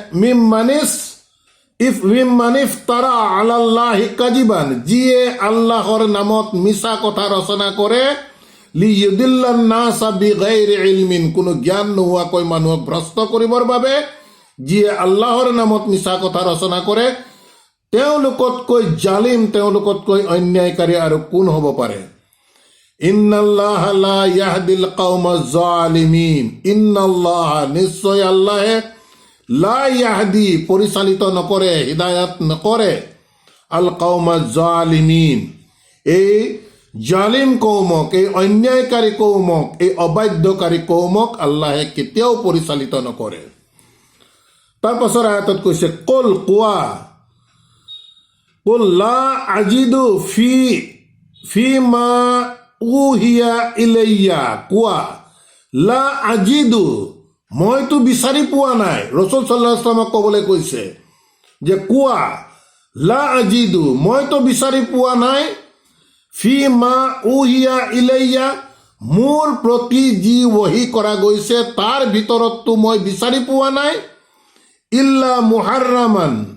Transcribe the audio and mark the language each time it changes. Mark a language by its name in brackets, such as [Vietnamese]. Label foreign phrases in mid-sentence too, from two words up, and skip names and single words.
[Arabic] ممن افترى على الله كذبا, [Assamese] যিয়ে আল্লাহৰ নামত মিছা কথা ৰচনা কৰে, [Arabic] ليضل الناس بغير علم, [Assamese] কোনো জ্ঞান নোহোৱাকৈ মানুহক ভ্ৰষ্ট কৰিবৰ বাবে যিয়ে আল্লাহৰ নামত মিছা কথা ৰচনা কৰে, তেওঁলোকতকৈ জালিম, তেওঁলোকতকৈ অন্যায়কাৰী আৰু কোন হ'ব পাৰে। [Arabic] إن الله لا يهدي القوم الظالمين، إن الله, [Assamese] নিশ্চয় আল্লাহে, [Arabic] لا يهدي, [Assamese] পৰিচালিত নকৰে, হিদায়াত নকৰে, [Arabic] القوم الظالمين, [Assamese] এই জালিম কৌমক, এই অন্যায়কাৰী কৌমক, এই অবাধ্যকাৰী কৌমক আল্লাহে কেতিয়াও পৰিচালিত নকৰে। তাৰ পাছৰ আয়াতত কৈছে কুল, কোৱা, [Arabic] قل لا أجد في ما أوحي إلي, কোৱা, لا أجد, [Assamese] মইতো বিচাৰি পোৱা নাই। ৰসূল [Arabic] صلى الله عليه وسلم [Assamese] ক'বলৈ কৈছে যে কোৱা, [Arabic] لا أجد, [Assamese] মইতো বিচাৰি পোৱা নাই, [Arabic] في ما أوحي إلي, [Assamese] মোৰ প্ৰতি যি ওহী কৰা গৈছে তাৰ ভিতৰততো মই বিচাৰি পোৱা নাই, [Arabic] إلا محرما,